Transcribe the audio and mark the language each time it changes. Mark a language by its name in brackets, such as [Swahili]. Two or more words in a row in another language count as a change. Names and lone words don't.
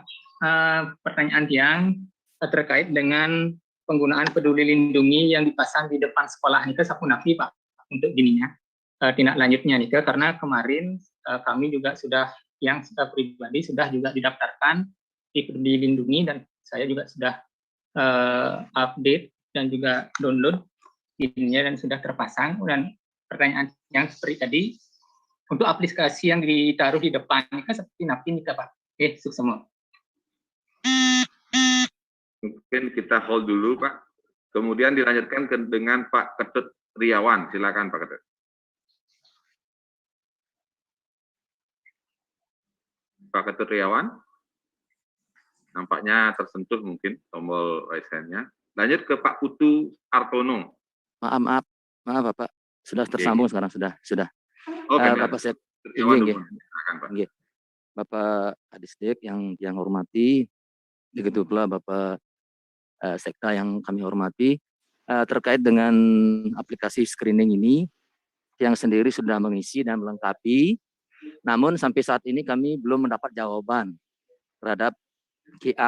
[Indonesian] Pertanyaan yang terkait dengan penggunaan peduli lindungi yang dipasang di depan sekolah Nika Sapunafi, Pak, untuk gininya tindak lanjutnya Nika, karena kemarin kami juga sudah yang pribadi sudah juga didaftarkan di peduli lindungi dan saya juga sudah update dan juga download ininya dan sudah terpasang. Dan pertanyaan yang seperti tadi untuk aplikasi yang ditaruh di depan Nika seperti napi Nika, Pak. Sukses semua. Mungkin kita hold dulu, Pak. Kemudian dilanjutkan dengan Pak Ketut Riawan. Silakan, Pak Ketut. Pak Ketut Riawan. Nampaknya tersentuh mungkin tombol [English] raise hand- [Indonesian] nya. Lanjut ke Pak Putu Artono. Maaf Bapak. Sudah tersambung sekarang, sudah. Oke, Bapak saya Riawan, silakan, Pak. Bapak Kadisdik yang hormati, begitu pula Bapak Sekda yang kami hormati, terkait dengan aplikasi screening ini yang sendiri sudah mengisi dan melengkapi, namun sampai saat ini kami belum mendapat jawaban terhadap QR.